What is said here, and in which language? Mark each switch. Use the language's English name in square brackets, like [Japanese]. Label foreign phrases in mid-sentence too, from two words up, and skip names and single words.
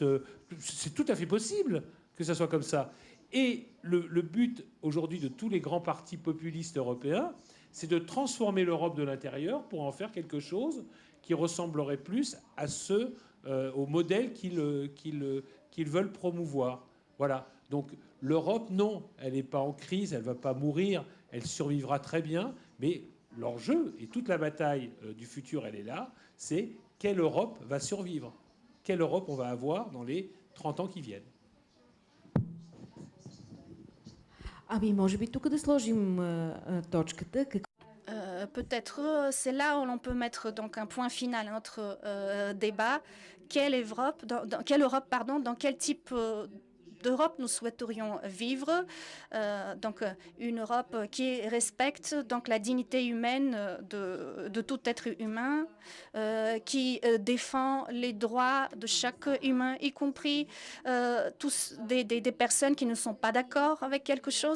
[French] C'est tout à fait possible que ça soit comme ça. Et le but aujourd'hui de tous les grands partis populistes européens, c'est de transformer l'Europe de l'intérieur pour en faire quelque chose qui ressemblerait plus au modèle qu'ils veulent promouvoir. Voilà. Donc l'Europe, non, elle n'est pas en crise, elle ne va pas mourir, elle survivra très bien, mais l'enjeu et toute la bataille du futur, elle est là, c'est quelle Europe va survivre, quelle Europe on va avoir dans les 30 ans qui viennent. [Bulgarian] Ами, може би тук да сложим точката. [French] Peut-être c'est là où l'on peut mettre donc un point final à notre débat. Quelle Europe, dans quel type d'Europe nous souhaiterions vivre, donc une Europe qui respecte donc la dignité humaine de tout être humain, qui défend les droits de chaque humain, y compris tous des personnes qui ne sont pas d'accord avec quelque chose.